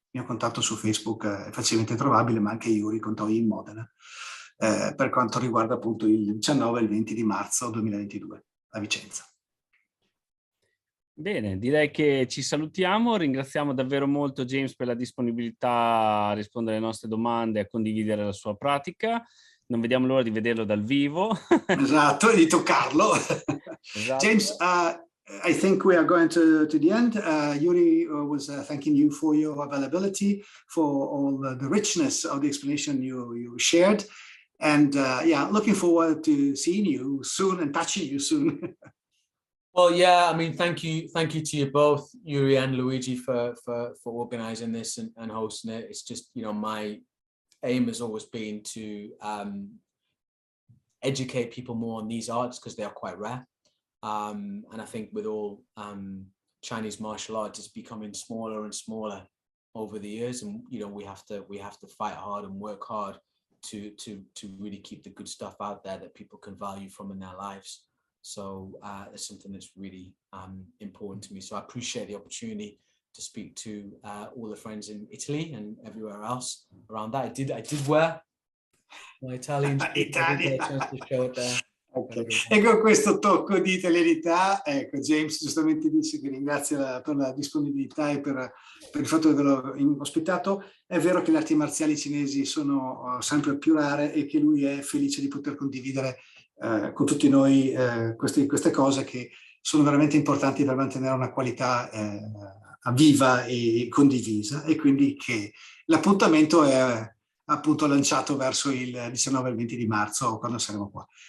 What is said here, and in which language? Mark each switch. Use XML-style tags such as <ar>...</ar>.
<it>Il mio contatto su Facebook è facilmente trovabile, ma anche Yuri con Toi in Modena, per quanto riguarda appunto il 19 e il 20 di marzo 2022 a Vicenza. Bene, direi che ci salutiamo, ringraziamo davvero molto James per la disponibilità a rispondere alle nostre domande e a condividere la sua pratica. Non vediamo l'ora di vederlo dal vivo. Esatto, e di toccarlo. Esatto.</it> <en>James, I think we are going to the end. Yuri was thanking you for your availability, for all the richness of the explanation you shared. And yeah, looking forward to seeing you soon and touching you soon. Well, yeah, I mean, thank you to you both, Yuri and Luigi, for organizing this and hosting it. It's just, you know, my aim has always been to educate people more on these arts because they are quite rare. And I think with all Chinese martial arts, it's becoming smaller and smaller over the years, and you know we have to fight hard and work hard to really keep the good stuff out there that people can value from in their lives. So it's something that's really important to me. So I appreciate the opportunity to speak to all the friends in Italy and everywhere else around that. I did wear my Italian suit. I did get a chance to show it there. Okay.</en> <it>E con questo tocco di italianità, ecco, James giustamente dice che ringrazia per la disponibilità e per il fatto di averlo ospitato. È vero che le arti marziali cinesi sono sempre più rare e che lui è felice di poter condividere con tutti noi queste cose che sono veramente importanti per mantenere una qualità viva e condivisa, e quindi che l'appuntamento è appunto lanciato verso il 19 e il 20 di marzo quando saremo qua.</it>